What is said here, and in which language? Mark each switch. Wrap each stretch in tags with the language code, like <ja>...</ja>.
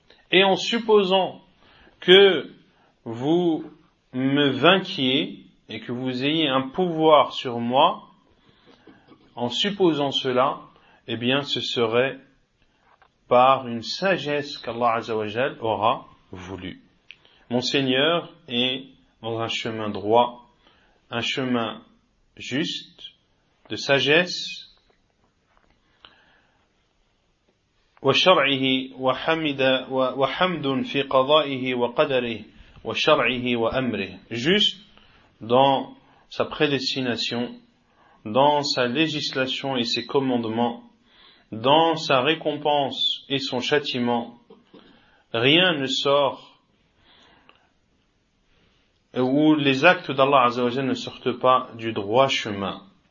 <fr>Et en supposant que vous me vainquiez et que vous ayez un pouvoir sur moi, en supposant cela, eh bien ce serait par une sagesse qu'Allah Azza wa Jal aura voulu. Mon Seigneur est dans un chemin droit, un chemin juste, de sagesse.</fr> <ar>وشرعه وحمد وحمد في قضائه وقدره وشرعه وأمره.</ar> <fr>Juste dans sa prédestination, dans sa législation et ses commandements, dans sa récompense et son châtiment, rien ne sort, ou les actes d'Allah Azza wa Jalla ne sortent pas du droit chemin.</fr>